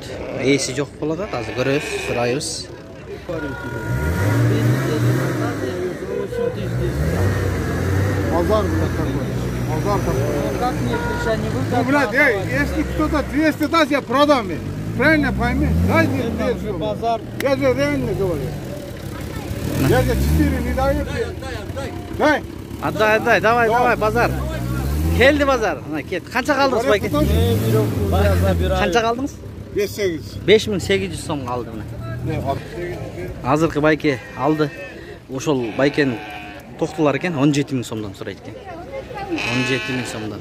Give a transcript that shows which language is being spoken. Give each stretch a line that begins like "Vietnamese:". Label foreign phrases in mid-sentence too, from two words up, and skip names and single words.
Uzbek: Esi yo'q bo'ladi, hozir ko'ramiz, so'raymiz.
Russian: Базар такой. Базар такой. Как нет решения? Ну, блядь, если кто-то 200 даст, я продам. Правильно пойми? Дай мне 200. Базар. Я же реально говорю. Я же 4 не даю. Дай. Отдай, давай, базар.
Uzbek: Keldi bozor. Mana ket. Qancha qaldingiz bayka? Qancha qaldingiz? 5-8. 5800 so'm qoldi mana. Hozirgi bayka aldi. O'shol baykani to'xtalar ekan 17 ming so'mdan so'raydi ekan. 17 ming so'mdan.